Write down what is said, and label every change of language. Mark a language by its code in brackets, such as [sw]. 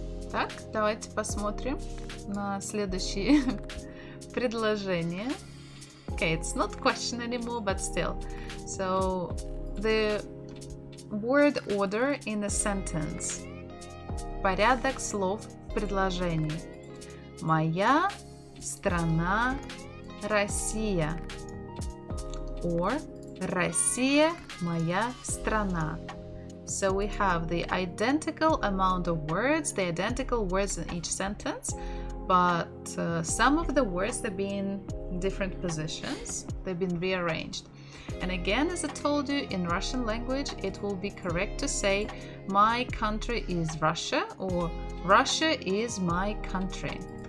[ru] Так, давайте посмотрим на следующие предложения. [en] Okay, it's not question anymore, but still. So, the word order in a sentence. [ru] Порядок слов в предложении. Моя страна Россия. Or Россия моя страна. [en] So we have the identical amount of words, the identical words in each sentence, but some of the words have been in different positions. They've been rearranged. And again, as I told you, in Russian language, it will be correct to say my country is Russia or Russia is my country.